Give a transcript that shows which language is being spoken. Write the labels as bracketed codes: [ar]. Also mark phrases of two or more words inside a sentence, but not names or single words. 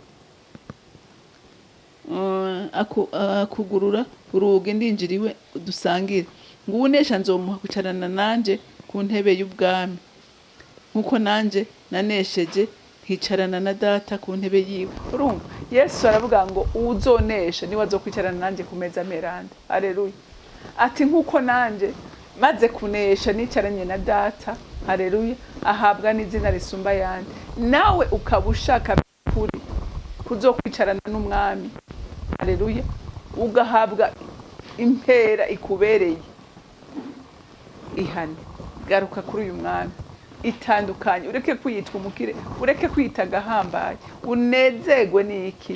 [rn] Akugurura urugi ndinjiriwe dusangire, ngo unesha nzomuha kwicarana nanje ku ntebe y'ubwami, nkuko nanje nanesheje nkicarana na data ku ntebe yiwe. Urumva Yesu aravuga ngo uzonesha niwe azokwicarana nanje ku meza meranda. Haleluya. Ati nkuko nanje maze kunesha nicaranye na data, haleluya, ahabwa n'izina risumba yandi, nawe ukaba ushaka kuri kuzokwicarana n'umwami, haleluya, ugahabwa impera ikubereye. Ihane, garuka kuri uyu mwami, itandukanye, ureke kwiyitwa umukire, ureke kwita gahambaye, unezegwe n'iki?